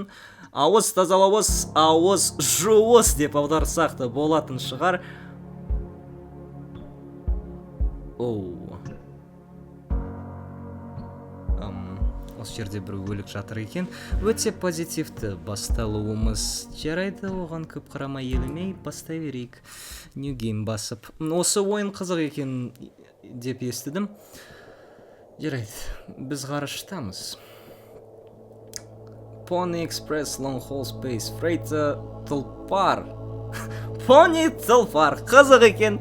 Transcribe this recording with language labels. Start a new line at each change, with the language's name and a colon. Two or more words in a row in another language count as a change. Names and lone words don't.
Kazakh: Ауыз тазалауыз, ауыз жуыз деп аударсақ та болатын шығар. Осы жерде бір өлік жатыр екен. Өте позитивті басталуымыз. Жарайды, оған көп қарамай елемей бастай берейік.
English: New game
Kazakh: басып. Осы ойын қызық екен деп естідім. Жарайды, біз ғарыштамыз. Pony Express Long Haul Space Freight тұлпар. Pony тұлпар. Қызық екен.